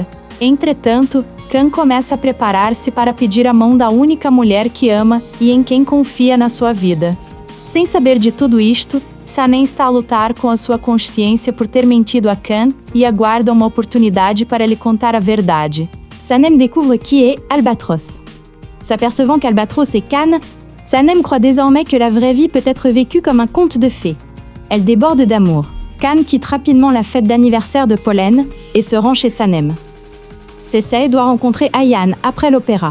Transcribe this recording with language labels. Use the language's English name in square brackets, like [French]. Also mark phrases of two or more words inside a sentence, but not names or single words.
[Portuguese] Entretanto, Khan começa a preparar-se para pedir a mão da única mulher que ama e em quem confia na sua vida. Sem saber de tudo isto, Sanem está a lutar com a sua consciência por ter mentido a Khan e aguarda uma oportunidade para lhe contar a verdade. [French] Sanem découvre qui est Albatros. S'apercevant qu'Albatros est Khan, Sanem croit désormais que la vraie vie peut être vécue comme un conte de fées. Elle déborde d'amour. Khan quitte rapidement la fête d'anniversaire de Pollen et se rend chez Sanem. Cessay doit rencontrer Ayaan après l'opéra.